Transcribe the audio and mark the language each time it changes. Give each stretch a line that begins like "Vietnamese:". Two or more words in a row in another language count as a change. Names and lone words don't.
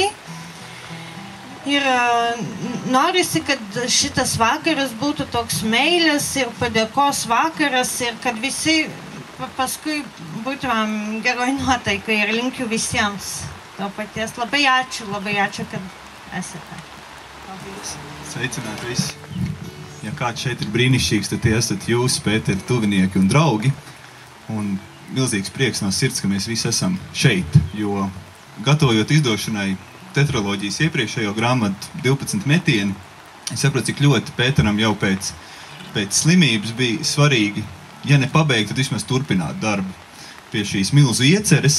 Lithuanian: Ir norisi, kad šitas vakaras būtų toks meilės ir padėkos vakaras ir kad visi paskui būtumėm geroj nuotaikai ir linkiu visiems to paties. Labai ačiū, kad esate.
Latvian: Sveicināt visi. Ja kāds šeit ir brīnišķīgs, tad tie esat jūs, Pēteri, tuvinieki un draugi. Un milzīgs prieks no sirds, ka mēs visi esam šeit, jo gatavojot izdošanai tetraloģijas iepriekšējo grāmatu 12 metieni, es saprotu, cik ļoti Pēteram jau pēc slimības bija svarīgi, ja ne pabeigt, tad vismaz turpināt darbu pie šīs milzu ieceres.